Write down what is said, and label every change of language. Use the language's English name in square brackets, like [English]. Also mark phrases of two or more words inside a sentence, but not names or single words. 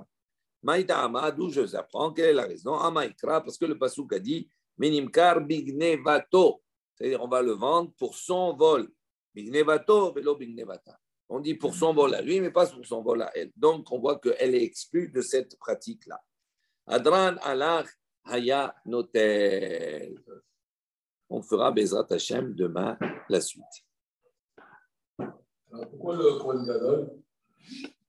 [French] Maïta'ama, d'où je apprends, quelle est la raison? Amaïkra, parce que le pasuk a dit [Hebrew] ונמכר בגנבתו, [French] c'est-à-dire on va le vendre pour son vol. [Hebrew] בגנבתו, ולא בגנבתה. [French] On dit pour son vol à lui, mais pas pour son vol à elle. Donc on voit qu'elle est exclue de cette pratique-là. [Hebrew] הדרן עלך היה נוטל. [French] On fera [Hebrew] בעזרת השם [French] demain la suite. Alors, pourquoi le [Hebrew] כהן גדול?